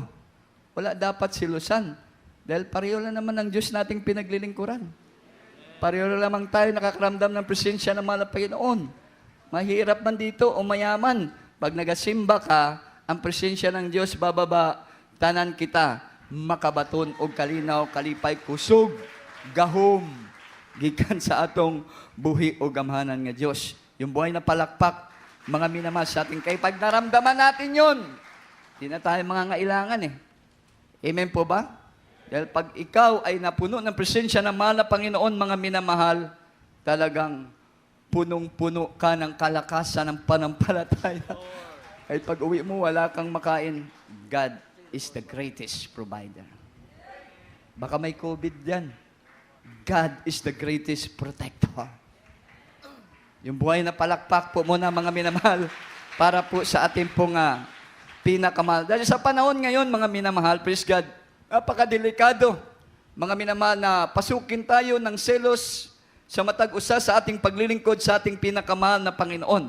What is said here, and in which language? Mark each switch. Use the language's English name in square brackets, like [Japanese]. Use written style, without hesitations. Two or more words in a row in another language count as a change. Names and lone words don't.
[Filipino] Wala dapat silusan. Dahil pareho lang naman ang Diyos nating pinaglilingkuran. Pareho lang naman tayo nakakaramdam ng presensya ng mga Panginoon. Mahirap man dito o mayaman. Pag nagasimba ka, ang presensya ng Diyos bababa, [Cebuano] tanan kita, makabaton o kalinaw, kalipay, kusog, gahom, gikan sa atong buhi o gamhanan nga Diyos. [Filipino] Yung buhay na palakpak, mga minamahal sa ating kay pag naramdaman natin yun, di na tayo mga ngailangan eh. Amen po ba? Dahil pag ikaw ay napuno ng presensya ng mahal na Panginoon, mga minamahal, talagang punong-puno ka ng kalakasan ng panampalataya. Ay pag uwi mo, wala kang makain, [English] God is the greatest provider. [Filipino] Baka may COVID yan. [English] God is the greatest protector. [Filipino] Yung buhay na palakpak po muna, mga minamahal, para po sa ating pong pinakamahal. Dahil sa panahon ngayon, mga minamahal, [English] praise God, [Filipino] napakadelikado, mga minamahal, na pasukin tayo ng selos sa matag-usa sa ating paglilingkod sa ating pinakamahal na Panginoon.